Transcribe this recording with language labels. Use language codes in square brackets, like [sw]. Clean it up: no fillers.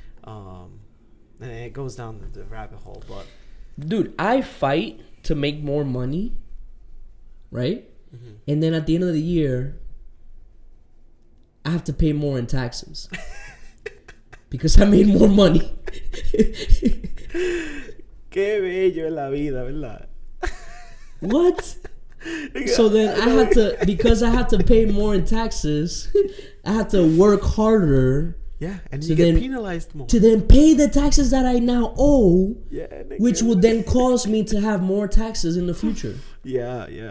[en] And it goes down the rabbit hole. But dude, I fight to make more money, right? And then at the end of the year, I have to pay more in taxes because I made more money. [es] Qué bello es la vida, ¿verdad? [en] What? So then I had to, because I had to pay more in taxes, I had to work harder. Yeah, and you get penalized more. To then pay the taxes that I now owe, which would then cause me to have more taxes in the future. Yeah.